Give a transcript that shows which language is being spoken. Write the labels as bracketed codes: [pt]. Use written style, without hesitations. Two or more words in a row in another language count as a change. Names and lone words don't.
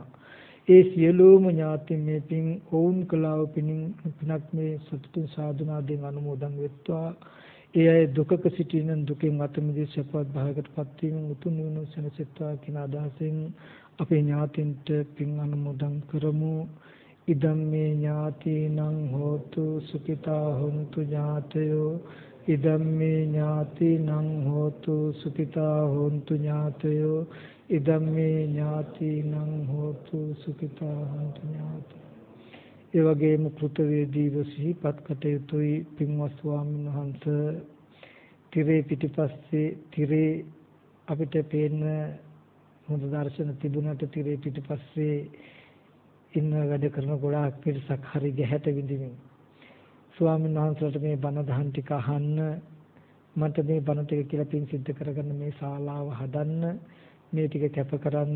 [si] ඒ සියලුම ඥාතීන් මේ පින් ඔවුන් කළා වූ පිනක් මේ සතුටින් සාධනාවෙන් අනුමෝදන් වෙත්වා. ඒ අය දුකක සිටින දුකෙන් අත මිදී සපවත් භාගයකටපත් වීම උතුම් නිවන සැනසෙත්වා කියන අදහසින් අපේ ඥාතීන්ට පින් අනුමෝදන් කරමු. [pi] ඉදම් මේ ඥාතීනං හෝතු සුඛිතා හොන්තු ඥාතයෝ ඉදම් මේ ඥාතීනං හෝතු සුඛිතා හොන්තු ඥාතයෝ ඉදම් මේ ඥාතීනං හෝතු සුඛිතා හොන්තු ඥාතයෝ. [si] ඒ වගේම කෘතවේදීව සිහිපත් කටයුතුයි පින්වත් ස්වාමීන් වහන්සේ තිරේ පිටිපස්සේ තිරේ අපිට පේන හොඳ දර්ශන තිබුණාට තිරේ පිටිපස්සේ ඉන්න වැඩ කරන ගොඩාක් පිරිසක් හරි ගැහැට විඳින්න ස්වාමීන් වහන්සේලාට මේ බණ දහම් ටික අහන්න මට මේ බණ ටික කියලා පින් සිද්ධ කරගන්න මේ ශාලාව හදන්න මේ ටික කැප කරන්න